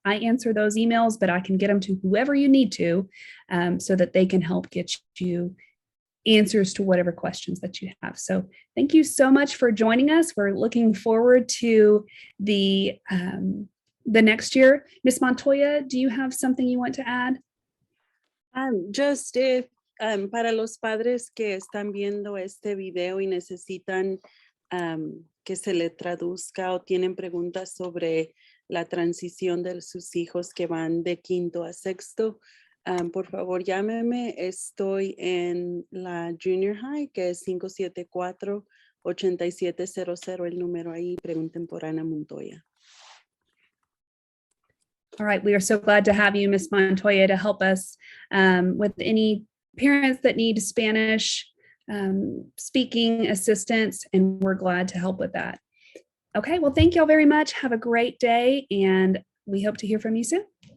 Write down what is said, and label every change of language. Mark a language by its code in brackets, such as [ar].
[en] I answer those emails, but I can get them to whoever you need to, so that they can help get you answers to whatever questions that you have. So thank you so much for joining us. We're looking forward to the next year. Ms. Montoya, do you have something you want to add? Just if [es] para los padres que están viendo este video y necesitan que se le traduzca o tienen preguntas sobre la transición de sus hijos que van de quinto a sexto, por favor llámeme. Estoy en la junior high, que es 574-8700, el número ahí. Pregunten por Ana Montoya. [en] All right, we are so glad to have you, Ms. Montoya, to help us with any parents that need Spanish speaking assistance, and we're glad to help with that. Okay, well, thank y'all very much. Have a great day, and we hope to hear from you soon.